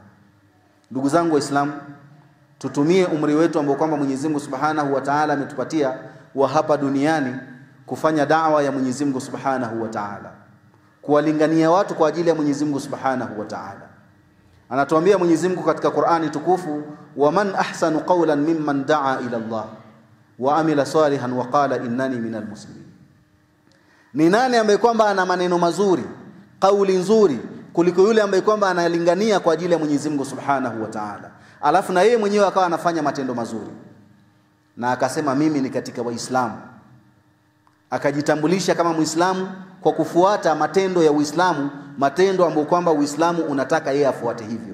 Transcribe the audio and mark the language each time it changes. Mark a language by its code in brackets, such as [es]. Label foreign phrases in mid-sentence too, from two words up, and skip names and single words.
[sw] Ndugu zangu Waislamu, tutumie umri wetu ambao kwamba Mwenyezi Mungu [ar] سبحانه وتعالى [sw] ametupatia wa hapa duniani kufanya da'wa ya Mwenyezi Mungu [ar] سبحانه وتعالى, [sw] kuwalingania watu kwa ajili ya Mwenyezi Mungu [ar] سبحانه وتعالى. [sw] Anatuambia Mwenyezi Mungu katika Qur'ani tukufu, [ar] ومن أحسن قولا ممن دعا إلى الله وعمل صالحا وقال إنني من المسلمين. [sw] Ni nani ambaye kwamba ana maneno mazuri, kauli nzuri kuliko yule ambaye kwamba analingania kwa ajili ya Mwenyezi Mungu [ar] سبحانه وتعالى, [sw] alafu na yeye mwenyewe akawa anafanya matendo mazuri na akasema mimi ni katika Waislamu, akajitambulisha kama Muislamu kwa kufuata matendo ya Uislamu, matendo ambayo kwamba Uislamu unataka yeye afuate hivyo.